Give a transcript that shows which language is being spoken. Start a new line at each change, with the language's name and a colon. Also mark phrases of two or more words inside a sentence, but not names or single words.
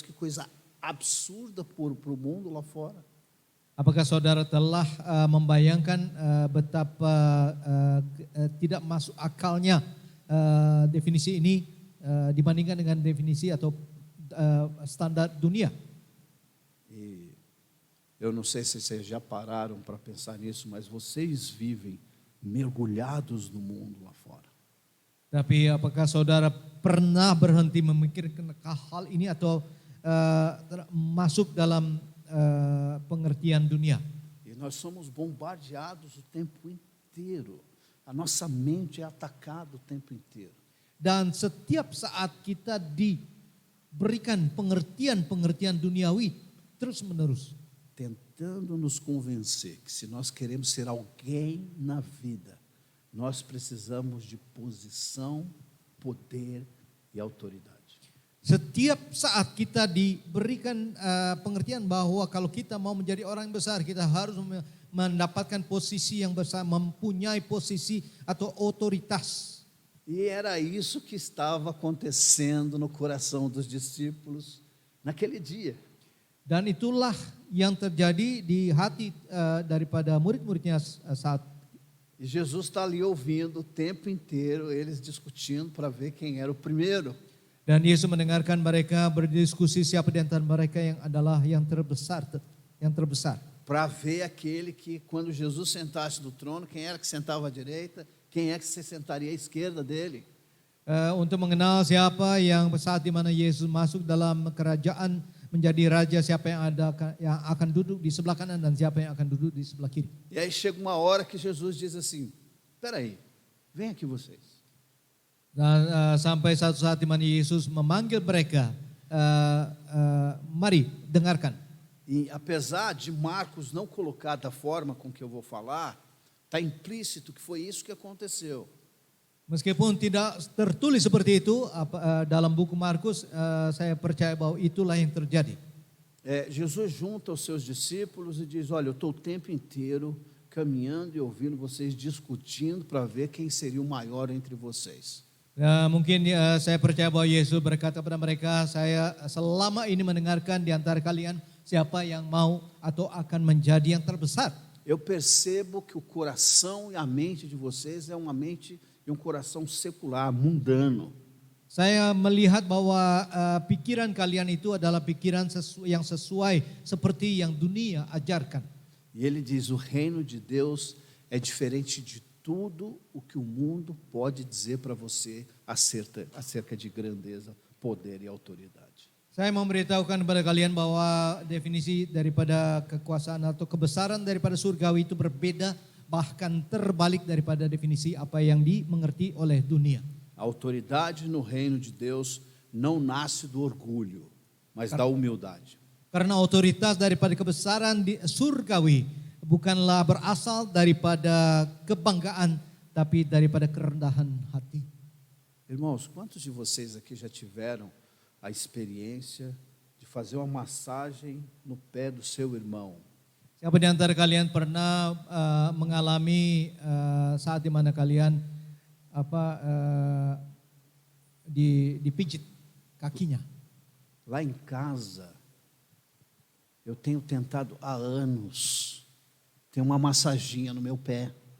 Portuguese: Que coisa absurda para o mundo lá fora.
Indonesian: Apakah saudara telah membayangkan betapa tidak masuk akalnya definisi ini dibandingkan dengan definisi atau standar dunia?
Portuguese: E eu não sei se vocês já pararam para pensar nisso, mas vocês vivem mergulhados no mundo lá fora.
Indonesian: Tapi apakah saudara pernah berhenti memikirkan hal ini atau masuk dalam pengertian dunia?
Portuguese: E nós somos bombardeados o tempo inteiro. A nossa mente é atacada o tempo inteiro.
Indonesian: Dan setiap saat kita diberikan pengertian-pengertian duniawi terus menerus.
Portuguese: Tentando nos convencer que se nós queremos ser alguém na vida, nós precisamos de posição, poder e autoridade.
Indonesian: Setiap saat kita diberikan pengertian bahwa kalau kita mau menjadi orang yang besar, kita harus mendapatkan posisi yang besar, mempunyai posisi atau otoritas.
Portuguese: E era isso que estava acontecendo no coração dos discípulos naquele dia.
Indonesian: Dan itulah yang terjadi di hati daripada murid-muridnya saat.
Portuguese: E Jesus está ali ouvindo o tempo inteiro, eles discutindo para ver quem era o primeiro.
Indonesian: Dan Yesus mendengarkan mereka berdiskusi siapa di antara mereka yang adalah yang terbesar.
Portuguese: Para ver aquele que, quando Jesus sentasse no trono, quem era que sentava à direita, quem é que se sentaria à esquerda dele.
Indonesian: Untuk mengenal siapa yang saat di mana Yesus masuk dalam kerajaan menjadi raja, siapa yang akan duduk di sebelah kanan dan siapa yang akan duduk di sebelah kiri.
Portuguese: E aí chega uma hora que Jesus diz assim: peraí, vem aqui vocês.
Indonesian: Dan sampai satu saat di mana Yesus memanggil mereka, mari dengarkan.
Portuguese: E apesar de Marcos não colocar da forma com que eu vou falar, está implícito que foi isso que aconteceu.
Indonesian: Meskipun tidak tertulis seperti itu dalam buku Markus, saya percaya bahwa itulah yang terjadi.
Portuguese: Jesus junta os seus discípulos e diz: olha, eu estou o tempo inteiro caminhando e ouvindo vocês discutindo para ver quem seria o maior entre vocês.
Indonesian: Mungkin saya percaya bahwa Yesus berkata kepada mereka, saya selama ini mendengarkan di antara kalian siapa yang mau atau akan menjadi yang terbesar.
Portuguese: Eu percebo que o coração e a mente de vocês é uma mente e um coração secular, mundano.
Indonesian: Saya melihat bahwa pikiran kalian itu adalah pikiran yang sesuai seperti yang dunia ajarkan.
Portuguese: E ele diz: o reino de Deus é diferente de tudo o que o mundo pode dizer para você acerca de grandeza, poder e autoridade.
Indonesian: Saya memberitahukan kepada kalian bahwa definisi daripada kekuasaan atau kebesaran daripada surgawi itu berbeda, bahkan terbalik daripada definisi apa yang dimengerti oleh dunia.
Portuguese: A autoridade no reino de Deus não nasce do orgulho, mas da humildade.
Indonesian: Karena otoritas daripada kebesaran di surgawi bukanlah berasal daripada kebanggaan, tapi daripada kerendahan hati.
Portuguese: Irmãos, quantos de vocês aqui já tiveram a experiência de fazer uma massagem no pé do seu irmão?
Indonesian: Siapa di antara kalian pernah mengalami saat di mana kalian dipijit kakinya?
Portuguese: Lá em casa, eu tenho tentado há anos ter uma massaginha no meu pé.